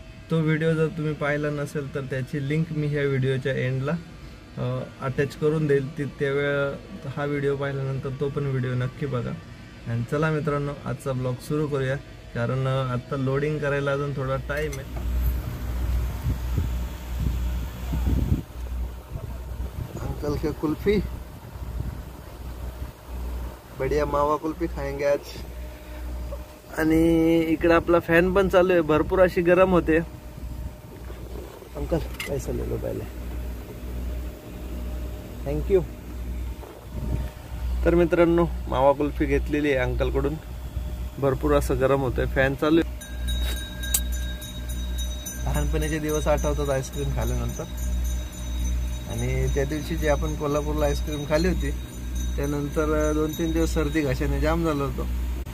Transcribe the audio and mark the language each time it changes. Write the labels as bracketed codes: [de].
[mr] तो व्हिडिओ जर तुम्ही पाहिला नसेल तर त्याची लिंक मी ह्या व्हिडिओच्या एंडला अटॅच करून देईल। त्यावेळेस हा व्हिडिओ पाहिल्यानंतर तो पण व्हिडिओ नक्की बघा। आणि चला मित्रांनो, आजचा ब्लॉग सुरू करूया, कारण आता लोडिंग करायला अजून थोडा टाइम आहे। [hi] अंकल के कुल्फी, बढ़िया मावा कुल्फी खाएंगे आज। [mr] आणि इकडे आपला फॅन पण चालू आहे, भरपूर अशी गरम होते। [hi] अंकल पैसा ले लो पहले, थँक्यू। [mr] तर मित्रांनो, मावा कुल्फी घेतलेली आहे अंकल कडून, भरपूर असं गरम होतंय, फॅन चालू आहे। लहानपणीचे दिवस आठवतात आईस्क्रीम खाल्ल्यानंतर। आणि त्या दिवशी जे आपण कोल्हापूरला आईस्क्रीम खाल्ली होती त्यानंतर 2-3 दिवस सर्दी घशाने जाम झालं होतं।